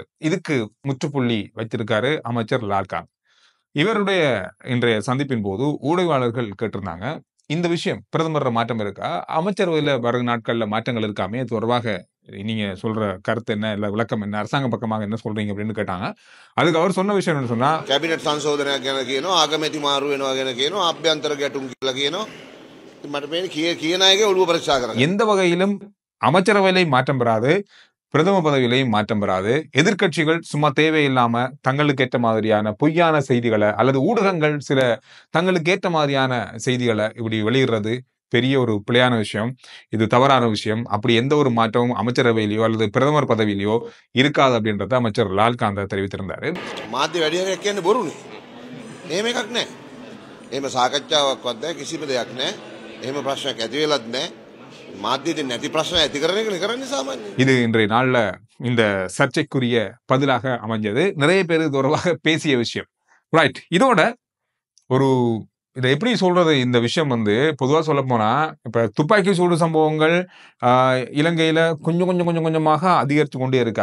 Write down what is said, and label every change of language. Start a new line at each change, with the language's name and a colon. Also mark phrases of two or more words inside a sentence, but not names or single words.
Tamil: இதுக்கு முற்றுப்புள்ளி வைத்திருக்காரு அமைச்சர் லால்கான். இவருடைய இன்றைய சந்திப்பின் போது ஊடகவாளர்கள் கேட்டிருந்தாங்க, இந்த விஷயம் பிரதமர் மாற்றம் இருக்கா, அமைச்சரவையில வரும் நாட்கள்ல மாற்றங்கள் இருக்காமே, இது தொடர்பாக நீங்க சொல்ற கருத்து என்ன, இல்ல விளக்கம் என்ன, அரசாங்க பக்கமாக என்ன சொல்றீங்க அப்படின்னு கேட்டாங்க. அதுக்கு அவர் சொன்ன விஷயம் என்ன சொன்னா,
Sinhala: කැබිනට් සංශෝධනයක් ගැන කියනවා, ආගමැති මාරු වෙනවා ගැන කියනවා, අභ්‍යන්තර ගැටුම් කියලා කියනවා. ඉතින් මට මේක කියන අයගේ ඔළුව පරීක්ෂා කරන්න.
Tamil: எந்த வகையிலும் அமைச்சரவையிலே மாற்றம் பெறாது, பிரதம பதவியிலையும் மாற்றம் பெறாது. எதிர்க்கட்சிகள் சும்மா தேவையில்லாம தங்களுக்கு ஏற்ற மாதிரியான பொய்யான செய்திகளை அல்லது ஊடகங்கள் சில தங்களுக்கு ஏற்ற மாதிரியான செய்திகளை இப்படி வெளியிடுறது பெரிய ஒரு பிழையான விஷயம். இது தவறான விஷயம். அப்படி எந்த ஒரு மாற்றமும் அமைச்சரவையிலையோ அல்லது பிரதமர் பதவியிலையோ இருக்காது அப்படின்றத அமைச்சர் லால்காந்த தெரிவித்திருந்தாரு.
Sinhala: මාධ්‍ය වැඩිහරියක් කියන්නේ බොරුනේ. එහෙම එකක් නැහැ. එහෙම සාකච්ඡාවක්වත් නැහැ, කිසිම දෙයක් නැහැ. එහෙම ප්‍රශ්නයක් ඇති වෙලත් නැහැ. මාධ්‍යෙට නැති ප්‍රශ්න ඇති කරන එක කරන්නේ සාමාන්‍යයෙන්.
Tamil: இது இன்றைய நாள்ல இந்த சர்ச்சைக்குரிய பதிலாக அமைஞ்சது. நிறைய பேர் தொடர்பாக பேசிய விஷயம். ரைட். இதோட ஒரு இதை எப்படி சொல்றது, இந்த விஷயம் வந்து பொதுவா சொல்ல போனா, இப்ப துப்பாக்கி சூடு சம்பவங்கள் இலங்கையில கொஞ்சம் கொஞ்சம் கொஞ்சம் கொஞ்சமாக அதிகரித்து கொண்டே இருக்கு.